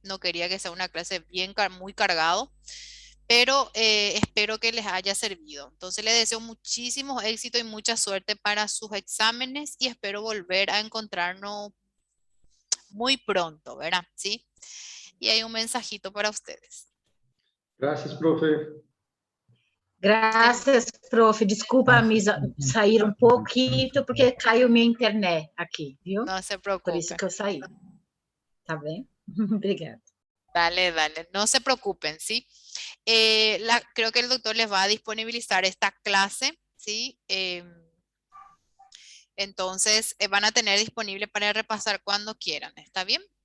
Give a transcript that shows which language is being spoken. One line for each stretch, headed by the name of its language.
Spanish: No quería que sea una clase muy cargado, pero espero que les haya servido. Entonces les deseo muchísimo éxito y mucha suerte para sus exámenes y espero volver a encontrarnos muy pronto, ¿verdad? ¿Sí? Y hay un mensajito para ustedes.
Portuguese: Graças, profe. Graças, prof. Desculpa me sair um pouquinho, porque caiu minha internet aqui, viu?
Spanish: No se
Portuguese: Por isso
Spanish: preocupen.
Portuguese: que eu saí. Tá bem? Obrigada.
Spanish: Dale, dale, no se preocupen, ¿sí? Creo que el doctor les va a disponibilizar esta clase, ¿sí? Entonces, van a tener disponible para repasar cuando quieran, ¿está bien?